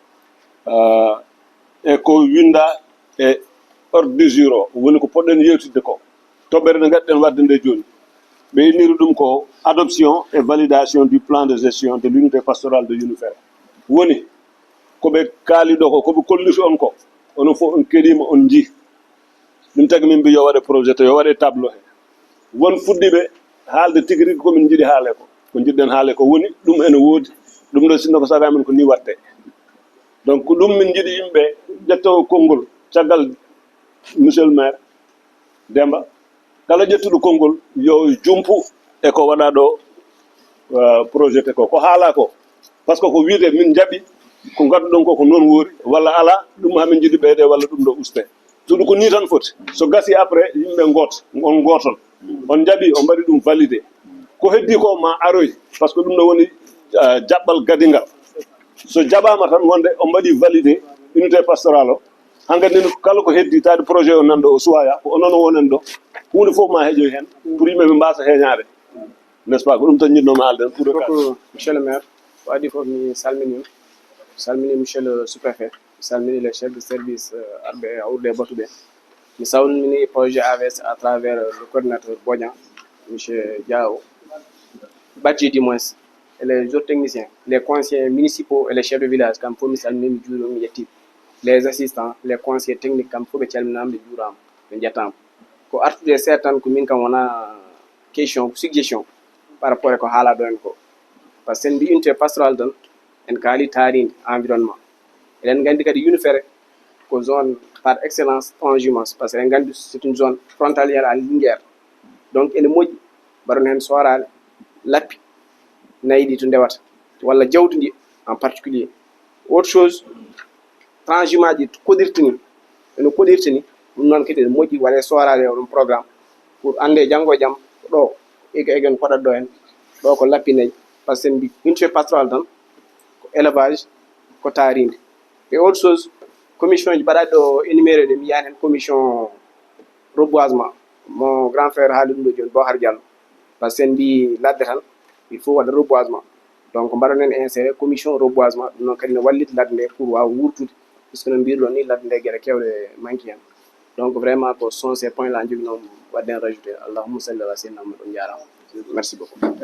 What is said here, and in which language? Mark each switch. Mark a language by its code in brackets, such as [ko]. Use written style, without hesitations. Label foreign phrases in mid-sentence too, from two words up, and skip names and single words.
[ff] e ko winda e [fr] ordre du jour [ff] o woni ko poɗɗen yewtidde ko toɓɓere nde gaɗɗen wadde nde joni ɓe inniri ɗum ko [fr] adoption et validation du plan de gestion de l'unité pastorale de [ff] Yunufere woni koɓe kaali ɗo ko koɓe kolliti on ko onon fof on keɗima on jii ɗum tagi min mbi yo waɗe projet to yo waɗe tableau he won fuɗɗiɓe haalde tigui rigui komin jiiɗi haale ko jiɗɗen haale ko woni ɗum ene woodi ɗum ɗo sinno ko saga men ko ni watte donc ɗum min jiiɗi yimɓe ƴettowo konngol caggal [fr] monsieur le maire [ff] Demba kala ƴettuɗo konngol yo jumpu e ko waɗa ɗo projet te ko haala ko [fr] par ce que [ff] ko wiide min jaɓi ko gadduɗon ko noon woori walla ala ɗum hamin jiiɗi ɓeyde walla ɗum ɗo uste suuɗu ko ni tan foti so gasi après yimɓe on gotol on jaɓi o mbaɗi ɗum validé ko heddi ko ma aroy [fr] par ce que [ff] ɗum ɗo woni jaɓɓal gadingal so jaɓama tan wonde o mbaɗi validé [fr] unité pastoral [ff] o hankkadi kala ko heddi tade projet o nanɗo o suwaya ko onon wonen ɗo hunde fof ma heeƴoy hen pour yimɓeɓe mbasa heeñade [fr] n' est ce pas [ff] ko ɗum tan jiɗnomi haalde pour [fr] beaucoup monsieur le maire [ff] ko adi fof mi salmini [fr] monsieur le sous préfet [ff] mi salmini [fr] les chefs de service [ff] arɓe e awrude batuɓe mi salmini [fr] projet AVS à travers le coordinateur Bodian monsieur Diao Badji du moins et les autres techniciens les conseillers municipaux et les chefs de village [ff] kam fof mi salmini mi juurima mi ƴettiɓe [fr] les assistants les conseillers techniques [ff] kam fof ɓe calminama ɓe juurama ɓe jettama ko artude seeɗa tan ko min kam wona question suggestion [fr] par rapport [ff] e ko haala ɗo en ko [fr] par ce que [ff] sen mbi [fr] unité pastoral [ff] tan en kaali taaride environnement eɗen gandi kadi Yunufere ko [fr] zone par excellence transhumance par ce que [ff] eɗen gandi [fr] c'est une zone frontalière à Linguère donc [ff] ene moƴƴi mbaɗon hen sorade lappi nayyi ɗi to ndewata walla jawdi ndi [fr] en particulier autre chose transhumance [ff] ɗi koɗirta ni eno koɗirta ni ɗum noon kadi ene moƴƴi waɗe sorade o ɗum [fr] programme pour [ff] ande janggo e jaam ɗo egen koɗat ɗo hen ɗo ko lappinayyi [fr] par ce que [ff] sen mbi [fr] unité pastoral [ff] tan ko élevage ko taaride [fr] et autre chose commission [ff] ji mbaɗaɗi ɗo énuméré ɗe mi yiyani hen [fr] commission reboisement mon grand frère [ff] haali ɗum ɗo joni Bohar Diallo [fr] par ce que [ff] sen mbi ladde tan [fr] il faut [ff] waɗa reboisement donc mbaɗon hen [fr] inséré commission reboisement [ff] ɗum noon kadi ne wallita ladde nde pour wawa wurtude puisque no mbirɗo ni ladde nde gueɗe kewɗe manque hen [fr] donc vraiment [ff] ko [fr] sont ces points là [ff] joguinomi wadde hen rajouté [ar] اللهم صل على سيدنا محمد [ff] on jarama [fr] merci beaucoup